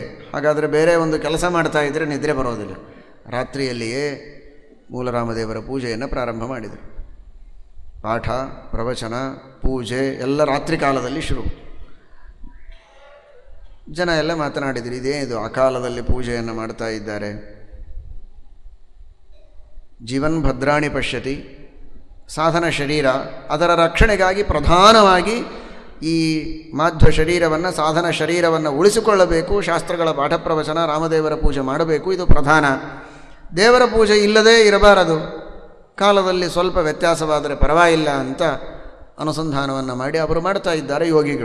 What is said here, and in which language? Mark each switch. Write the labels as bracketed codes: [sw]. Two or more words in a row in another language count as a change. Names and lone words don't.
[kn] ಹಾಗಾದರೆ ಬೇರೆ ಒಂದು ಕೆಲಸ ಮಾಡ್ತಾ ಇದ್ದರೆ ನಿದ್ರೆ ಬರೋದಿಲ್ಲ. ರಾತ್ರಿಯಲ್ಲಿಯೇ ಮೂಲರಾಮದೇವರ ಪೂಜೆಯನ್ನು ಪ್ರಾರಂಭ ಮಾಡಿದರು. ಪಾಠ, ಪ್ರವಚನ, ಪೂಜೆ ಎಲ್ಲ ರಾತ್ರಿ ಕಾಲದಲ್ಲಿ ಶುರು. ಜನ ಎಲ್ಲ ಮಾತನಾಡಿದರು, ಇದೇನಿದು ಅಕಾಲದಲ್ಲಿ ಪೂಜೆಯನ್ನು ಮಾಡ್ತಾ ಇದ್ದಾರೆ. [sa] ಜೀವನ್ ಭದ್ರಾಣಿ ಪಶ್ಯತಿ, [kn] ಸಾಧನ ಶರೀರ, ಅದರ ರಕ್ಷಣೆಗಾಗಿ ಪ್ರಧಾನವಾಗಿ ಈ ಮಾಧ್ವ ಶರೀರವನ್ನು, ಸಾಧನ ಶರೀರವನ್ನು ಉಳಿಸಿಕೊಳ್ಳಬೇಕು. ಶಾಸ್ತ್ರಗಳ ಪಾಠ ಪ್ರವಚನ, ರಾಮದೇವರ ಪೂಜೆ ಮಾಡಬೇಕು, ಇದು ಪ್ರಧಾನ. ದೇವರ ಪೂಜೆ ಇಲ್ಲದೇ ಇರಬಾರದು. ಕಾಲದಲ್ಲಿ ಸ್ವಲ್ಪ ವ್ಯತ್ಯಾಸವಾದರೆ ಪರವಾಗಿಲ್ಲ ಅಂತ ಅನುಸಂಧಾನವನ್ನು ಮಾಡಿ ಅವರು ಮಾಡ್ತಾ ಇದ್ದಾರೆ ಯೋಗಿಗಳು.